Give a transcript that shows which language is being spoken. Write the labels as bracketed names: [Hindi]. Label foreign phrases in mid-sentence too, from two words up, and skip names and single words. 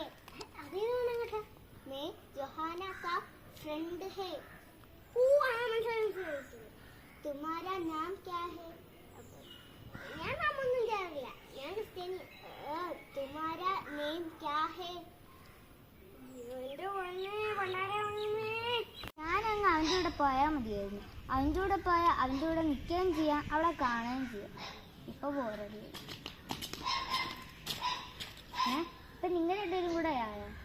[Hindi] अभी ना मैं जोहाना का फ्रेंड है. तुम्हारा नाम क्या है? [Malayalam] ഞാൻ നാമൊന്നും അറിയില്ല. ഞാൻ ക്രിസ്ത്യാനി. [Hindi] तुम्हारा नेम क्या है? [Malayalam] ഞാനങ്ങ് അവൻ്റെ കൂടെ പോയാൽ മതിയായിരുന്നു. അവൻ്റെ കൂടെ പോയാൽ അവൻ്റെ കൂടെ നിൽക്കുകയും ചെയ്യാം, അവളെ കാണുകയും ചെയ്യാം. ഇപ്പൊ ബോറടി. ഇപ്പൊ നിങ്ങൾ രണ്ടുപേരും കൂടെ ആയോ?